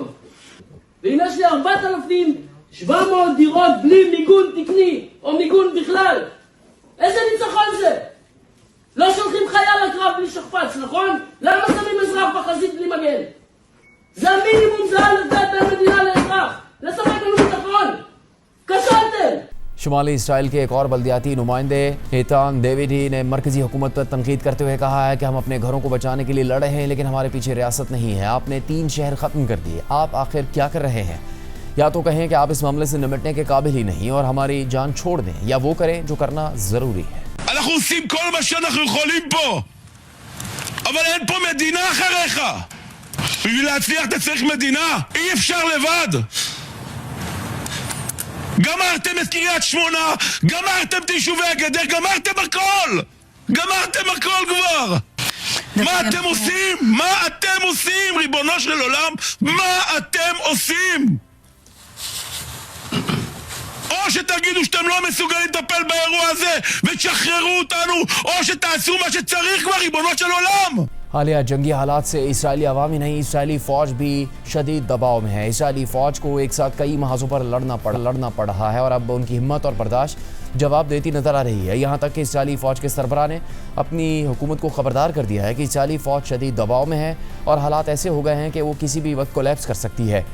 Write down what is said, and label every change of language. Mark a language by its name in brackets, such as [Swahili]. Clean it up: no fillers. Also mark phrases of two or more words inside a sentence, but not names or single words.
[Hebrew] ואם יש לי 4,700 דירות בלי מיגון תקני או מיגון בכלל, איזה ניצחון זה? לא שולחים חייל לקרב בלי שכפ"ץ, נכון? למה שמים אזרח בחזית בלי מגן? זה המינימום, זה לתת המדינה לאזרח, לשחק לנו ביטחון. כשלתם. [Urdu] شمالی اسرائیل کے ایک اور بلدیاتی نمائندے ایتان ڈیویڈی نے مرکزی حکومت پر تنقید کرتے ہوئے کہا ہے کہ ہم اپنے گھروں کو بچانے کے لیے لڑ رہے ہیں لیکن ہمارے پیچھے ریاست نہیں ہے۔ آپ نے 3 شہر ختم کر دیے، آپ آخر کیا کر رہے ہیں؟ یا تو کہیں کہ آپ اس معاملے سے نمٹنے کے قابل ہی نہیں اور ہماری جان چھوڑ دیں، یا وہ کریں جو کرنا ضروری ہے۔ [Hebrew] אנחנו עושים כל מה שאנחנו יכולים פה, אבל אין פה מדינה אחריך. בשביל להצליח אתה צריך מדינה, אי אפשר לבד. גמרתם את קריית שמונה, גמרתם את יישובי הגדר, גמרתם הכל! גמרתם הכל כבר! מה אתם עושים? מה אתם עושים, ריבונו של עולם? מה אתם עושים? או שתגידו שאתם לא מסוגלים לטפל באירוע הזה ותשחררו אותנו, או שתעשו מה שצריך כבר, ריבונו של עולם! [Urdu] حالیہ جنگی حالات سے اسرائیلی عوام ہی نہیں، اسرائیلی فوج بھی شدید دباؤ میں ہے۔ اسرائیلی فوج کو ایک ساتھ کئی محاذوں پر لڑنا پڑ رہا ہے اور اب ان کی ہمت اور برداشت جواب دیتی نظر آ رہی ہے، یہاں تک کہ اسرائیلی فوج کے سربراہ نے اپنی حکومت کو خبردار کر دیا ہے کہ اسرائیلی فوج شدید دباؤ میں ہے اور حالات ایسے ہو گئے ہیں کہ وہ کسی بھی وقت کولیپس کر سکتی ہے۔